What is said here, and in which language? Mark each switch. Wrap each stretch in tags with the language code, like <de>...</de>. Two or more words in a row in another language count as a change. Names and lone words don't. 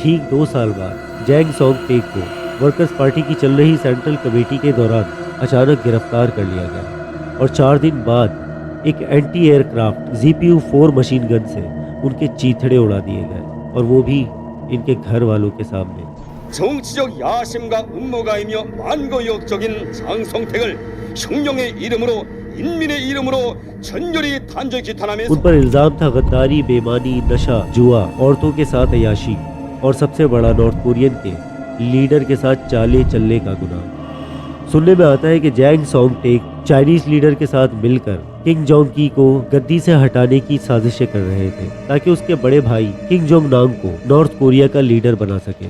<hi>ठीक 2 साल बाद जैंग सॉन्ग टेक को वर्कर्स पार्टी की चल रही</hi> <en>central committee</en> <hi>के दौरान अचानक गिरफ्तार कर लिया गया और 4 दिन बाद एक</hi> <en>anti aircraft ZPU-4 machine gun</en> <hi>से उनके चीथड़े उड़ा दिए गए, और वो भी इनके घर वालों के सामने।</hi> <ko>정치적 야심과 음모가이며 만고역적인 장성택을 혁명의 이름으로 인민의 이름으로 전열이 단죄 기탄하면서</ko> <hi>उन पर इल्जाम था गद्दारी, बेईमानी, नशा, जुआ, औरतों के साथ अयाशी और सबसे बड़ा</hi> <en>North Korean</en> <hi>के लीडर के साथ चाले चलने का गुनाह। सुनने में आता है कि जैंग सॉन्ग टेक</hi> <en>Chinese leader</en> <hi>के साथ मिलकर किंग जोंग की को गद्दी से हटाने की साजिशें कर रहे थे, ताकि उसके बड़े भाई किंग जोंग नाम को नॉर्थ कोरिया का लीडर बना सके।</hi>